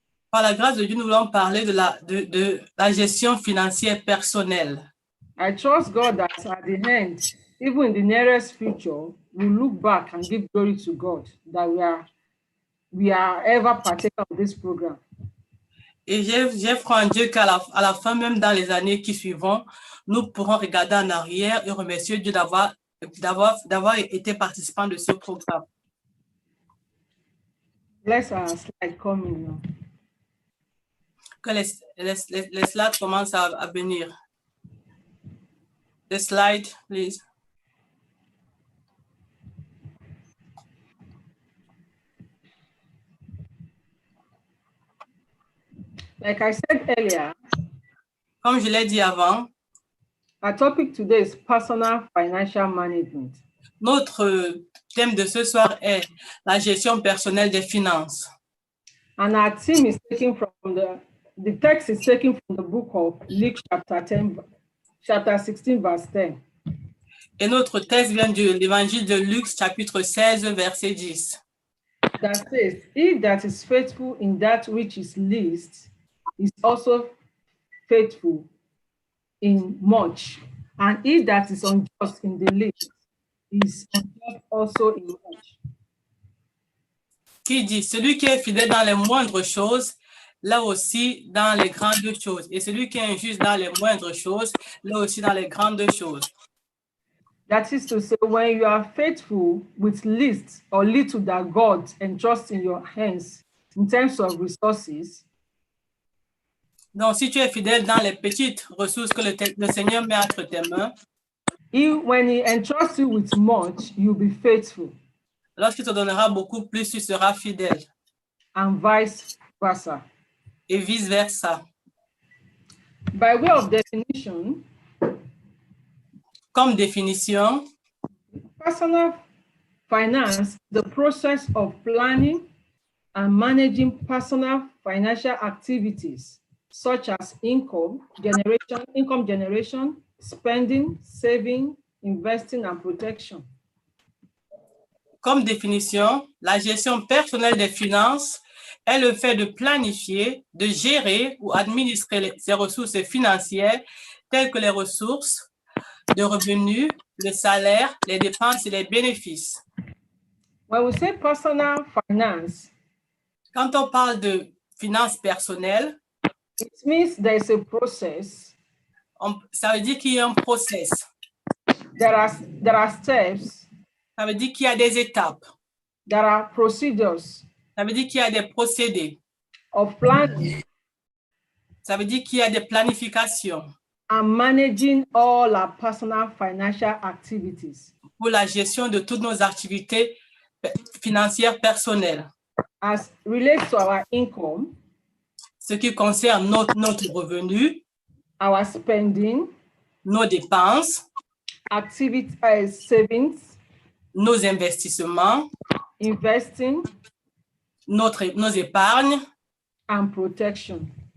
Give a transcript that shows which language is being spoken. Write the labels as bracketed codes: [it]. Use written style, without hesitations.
[fr] Par la grâce de Dieu, nous voulons parler de la gestion financière personnelle. [en] I trust God that at the end, even in the nearest future, we look back and give glory to God that we are ever partaker of this program. [fr] Et j'ai foi en Dieu qu'à la fin, même dans les années qui suivront, nous pourrons regarder en arrière et remercier Dieu d'avoir été participant de ce programme. [en] Let's slide coming now. [fr] Que les slides commencent à venir. [en] The slide, please. Like I said earlier, [fr] Comme je l'ai dit avant, [en] our topic today is personal financial management. [fr] notre thème de ce soir est la gestion personnelle des finances. [en] And our theme is taken from the text is taken from the book of Luke chapter 16, verse 10. [fr] Et notre texte vient de l'évangile de Luc, chapitre 16, verset 10. [en] That says, he that is faithful in that which is least is also faithful in much. And he that is unjust in the least is unjust also in much. [fr] Qui dit, celui qui est fidèle dans les moindres choses, là aussi dans les grandes choses. Et celui qui est injuste dans les moindres choses, là aussi dans les grandes choses. [en] That is to say, when you are faithful with least or little that God entrusts in your hands in terms of resources, [fr] Donc, si tu es fidèle dans les petites ressources que le Seigneur met entre tes mains, [en] when he entrusts you with much, you'll be faithful, [fr] lorsqu'il te donnera beaucoup plus, tu seras fidèle. [en] and vice versa. [fr] Et vice-versa. [en] By way of definition, [fr] Comme définition, [en] personal finance, the process of planning and managing personal financial activities, such as income generation, spending, saving, investing, and protection. [fr] comme définition, la gestion personnelle des finances est le fait de planifier, de gérer ou administrer ses ressources financières telles que les ressources de revenus, le salaire, les dépenses et les bénéfices. [en] When we say personal finance, [fr] Quand on parle de finances personnelles, [en] it means there is a process, [fr] ça veut dire qu'il y a un process. [en] there are steps, [fr] Ça veut dire qu'il y a des étapes. [en] there are procedures [fr] Ça veut dire qu'il y a des procédés. [en] of planning [fr] Ça veut dire qu'il y a des planifications [en] and managing all our personal financial activities [fr] pour la gestion de toutes nos activités financières personnelles. [en] as relates to our income, [fr] Ce qui concerne notre revenu, [en] our spending, [fr] nos dépenses, [en] savings, [fr] nos investissements, [en] investing, [fr] nos épargnes [en] and protection.